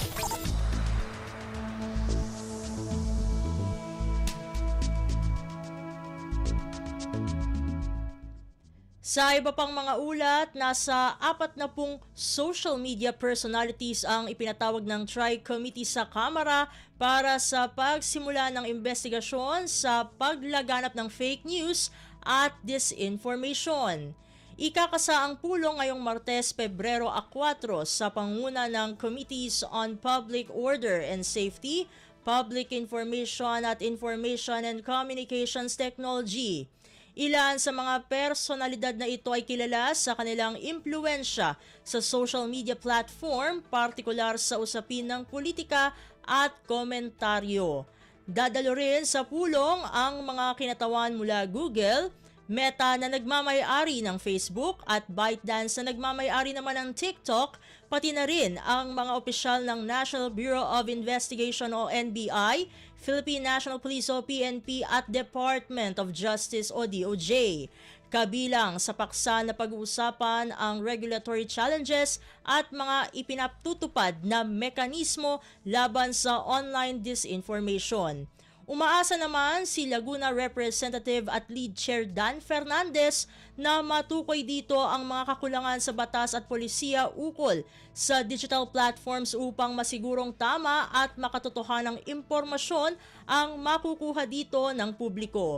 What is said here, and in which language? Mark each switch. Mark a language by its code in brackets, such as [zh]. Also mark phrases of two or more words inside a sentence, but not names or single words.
[tl] Sa iba pang mga ulat, nasa 40 [en] social media personalities [tl] ang ipinatawag ng Tri-Committee sa Kamara para sa pagsimula ng investigasyon sa paglaganap ng [en] fake news [tl] at disinformation. Ikakasa ang pulong ngayong Martes, Pebrero 4 sa panguna ng Committees on Public Order and Safety, Public Information at Information and Communications Technology. Ilan sa mga personalidad na ito ay kilala sa kanilang impluensya sa [en] social media platform, [tl] partikular sa usapin ng politika at komentaryo. Dadalo rin sa pulong ang mga kinatawan mula Google, Meta na nagmamay-ari ng Facebook at ByteDance na nagmamay-ari naman ng TikTok, pati na rin ang mga opisyal ng National Bureau of Investigation o NBI, Philippine National Police o PNP at Department of Justice o DOJ. Kabilang sa paksa na pag-uusapan ang [en] regulatory challenges [tl] at mga ipinatutupad na mekanismo laban sa [en] online disinformation. [tl] Umaasa naman si Laguna Representative at Lead Chair Dan Fernandez na matukoy dito ang mga kakulangan sa batas at polisiya ukol sa [en] digital platforms [tl] upang masigurong tama at makatotohanang impormasyon ang makukuha dito ng publiko.